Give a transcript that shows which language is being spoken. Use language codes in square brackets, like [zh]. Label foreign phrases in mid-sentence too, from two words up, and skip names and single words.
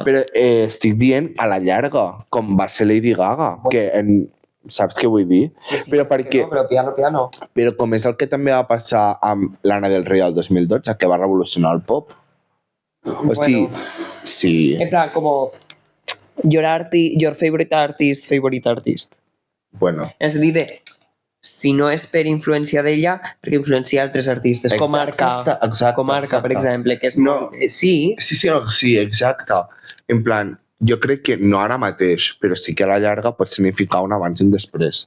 [ca] Però estic dient a la llarga, com va ser Lady Gaga, que saps què vull dir? Sí, però perquè... No, però [it] piano, piano. [ca] Però com és el que també va passar amb l'Anna del Rei el 2012, que va revolucionar el pop. O sigui, sí. [es] En plan, como [en] your favorite artist. [ca] Bueno. És a dir, si no és per influència d'ella, perquè influencia altres artistes, com Arca, per exemple, que és no, sí. Sí, exacte. En plan, jo crec que no ara mateix, però sí que a la llarga pot significar un abans i un després.